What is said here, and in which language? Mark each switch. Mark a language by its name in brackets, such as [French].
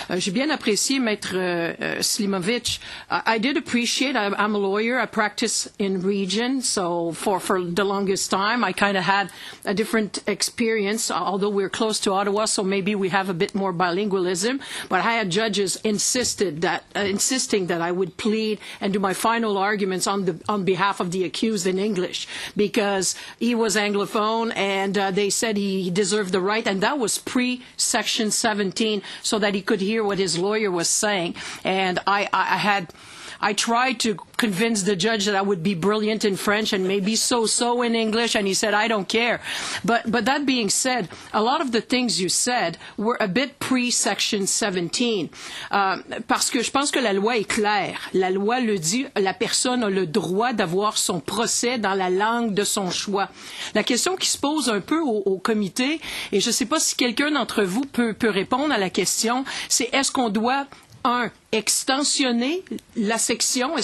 [French] J'ai bien apprécié Maître Slimovich. [English] I did appreciate, I'm a lawyer, I practice in region, so for the longest time I kind of had a different experience, although we're close to Ottawa, so maybe we have a bit more bilingualism, but I had judges insisting that I would plead and do my final arguments on behalf of the accused in English, because he was Anglophone and they said he deserved the right, and that was pre-Section 17, so that he could hear what his lawyer was saying. And I I tried to convince the judge that I would be brilliant in French and maybe so-so in English, and he said, I don't care. But that being said, a lot of the things you said were a bit pre-Section 17. [French] Parce que je pense que la loi est claire. La loi le dit, la personne a le droit d'avoir son procès dans la langue de son choix. La question qui se pose un peu au comité, et je ne sais pas si quelqu'un d'entre vous peut répondre à la question, c'est est-ce qu'on doit, extensionner la section?